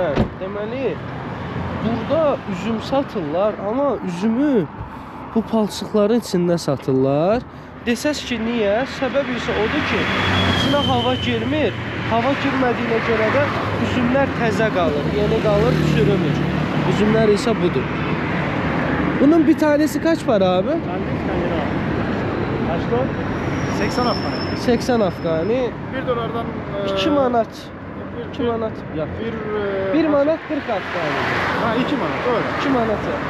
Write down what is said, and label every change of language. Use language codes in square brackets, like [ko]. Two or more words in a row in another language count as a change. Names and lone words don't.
[az] Deməli, burada üzüm satırlar, amma üzümü bu palçıqların içində satırlar. Desəz ki, niyə? Səbəb isə odur ki, içinə hava girmir. Hava girmədiyinə görə də üzümlər təzə qalır, yeni qalır, çürümür. Üzümlər isə budur. [tr] Bunun bir tanesi kaç para abi? Kaç dolar? 80 Afgan. 80 Afgani. 1 dolardan [az] 2 manat. 2 manat. Ya. 1 manat 40 Afgani. [tr] Ha 2 manat öyle. [az] 2 manatı.